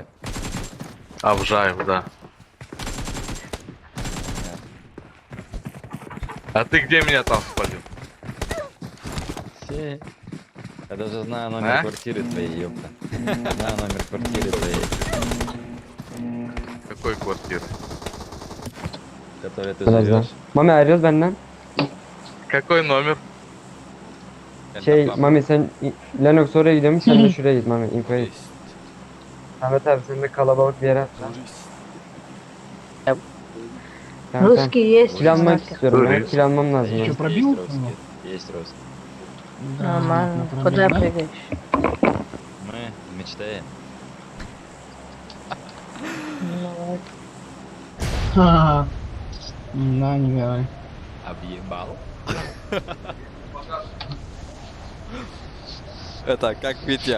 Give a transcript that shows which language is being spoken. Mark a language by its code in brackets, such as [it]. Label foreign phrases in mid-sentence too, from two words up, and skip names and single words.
[ru] Авжаев, да. А ты где меня там спалил? Все. Я даже знаю номер А? квартиры твоей, ёпта. Знаю номер квартиры твоей, Какой квартиры? в которой ты [tr] Biraz daha. [ru] живешь. [tr] Mami arıyoruz benden. [ru] Какой номер? [tr] Mami sen Lennox oraya gidiyormuş, sen de şuraya git Mami. Infoya git. Ahmet abi sen de kalabalık bir yere at. Tamam. [ru] Русский есть. [tr] Kil almak [ru] Маркер. [tr] istiyorum ya. [ru] Turist. [tr] Kil almam lazım. [ru] Что, [tr] ya. [ru] пробил? Есть русский. Нормально. Куда прыгаешь? Мы мечтаем. Ну вот. Да, не говори. Объебал. Это как Витя.